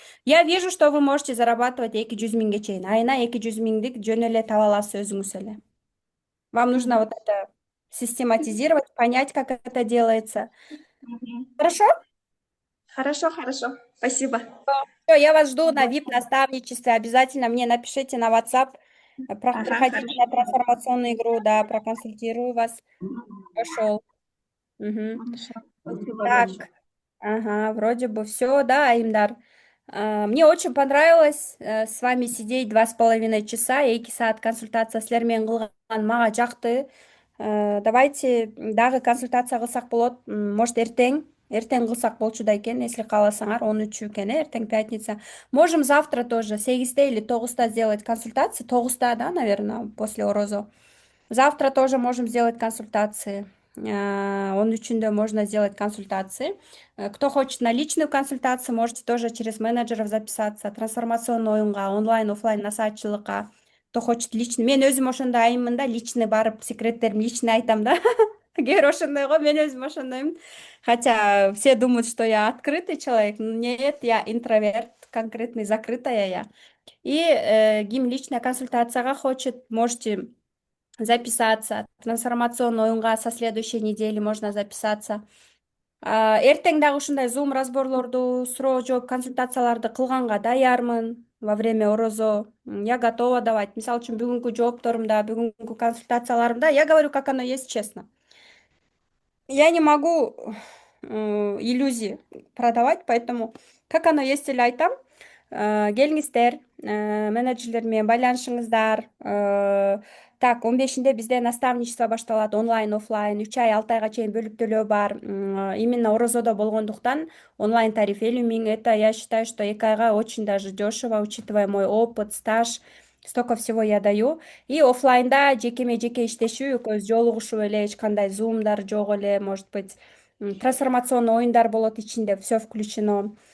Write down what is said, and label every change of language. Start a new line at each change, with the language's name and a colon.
Russian: Я вижу, что вы можете зарабатывать
Kyrgyz: 200 миңге чейин. Айына 200 миңдик жөн эле таба аласыз өзүңүз эле.
Russian: Вам нужно вот это систематизировать, понять, как это делается. Хорошо? Хорошо. Спасибо. Всё, я вас жду на VIP-наставничестве. Обязательно мне напишите на WhatsApp. Ага, Приходите на трансформационную игру, да, проконсультирую вас. Пошел. Хорошо. Спасибо Так, большое. ага, вроде бы все, да, Аймдар. Мне очень понравилось с вами сидеть 2,5 часа.
Kyrgyz: 2 саат консультация силермен кылган мага жакты. Давайте дагы консультация кылсак болот. Может, эртең кылсак болчу да экен, если кааласаңар.
Russian: 13
Kyrgyz: экен, эртең
Russian: пятница. Можем завтра тоже 8 или 9 сделать консультации. 9, да, наверное, после Орозо. Завтра тоже можем сделать консультации.
Kyrgyz: Он үчүндө
Russian: можно сделать консультации. Кто хочет на личную консультацию, можете тоже через менеджеров записаться.
Kyrgyz: Трансформационный оюнга, онлайн, офлайн насаатчылыкка.
Russian: Кто хочет личный.
Kyrgyz: Мен өзүм ошондой айыммын да, личный барып секреттерим личный айтам да. Кээ бир ошондой го, мен өзүм ошондоймун.
Russian: Хотя все думают, что я открытый человек. Нет, я интроверт, конкретный, закрытая я. И
Kyrgyz: ким
Russian: личная консультацияга хочет, можете записаться. Трансформационный оюнга со следующей недели можно записаться.
Kyrgyz: Эртең дагы ушундай зум разборлорду, суроо жооп консультацияларды кылганга даярмын
Russian: во время
Kyrgyz: Орозо.
Russian: Я готова давать.
Kyrgyz: Мисалы үчүн бүгүнкү жоопторумда, бүгүнкү консультацияларымда
Russian: я говорю, как оно есть, честно. Я не могу иллюзии продавать, поэтому как оно есть
Kyrgyz: эле айтам. Келиңиздер, менеджерлер менен байланышыңыздар. Так, 15-нде бизде наставничество башталат, онлайн, офлайн, 3 ай, 6 айга чейин бөлүп төлөө бар. Именно Орозодо болгондуктан онлайн тариф 50 000.
Russian: Это, я считаю, что 2 айга очень даже дешево, учитывая мой опыт, стаж. Столько всего я даю.
Kyrgyz: И офлайнда жеке иштешүү, экөөбүз жолугушуп эле, эч кандай зумдар жок эле,
Russian: может быть,
Kyrgyz: трансформационный оюндар болот ичинде,
Russian: все включено.